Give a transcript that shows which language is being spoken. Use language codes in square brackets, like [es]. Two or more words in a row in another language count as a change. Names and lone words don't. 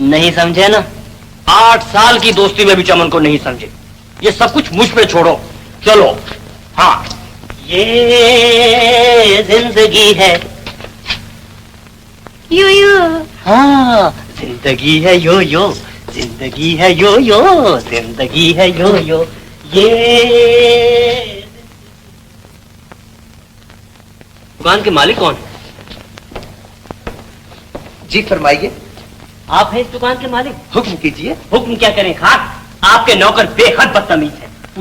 [hi] नहीं समझे ना, 8 साल की दोस्ती में भी चमन को नहीं समझे। ये सब कुछ मुझ पे छोड़ो, चलो। हाँ, ये जिंदगी है यो यो। हाँ, जिंदगी है यो यो, जिंदगी है यो यो, जिंदगी है यो यो। ये दुकान के मालिक कौन है? जी फरमाइए। आप हैं इस दुकान के मालिक? हुक्म कीजिए। हुक्म क्या करें खाक, आपके नौकर बेहद बदतमीज है।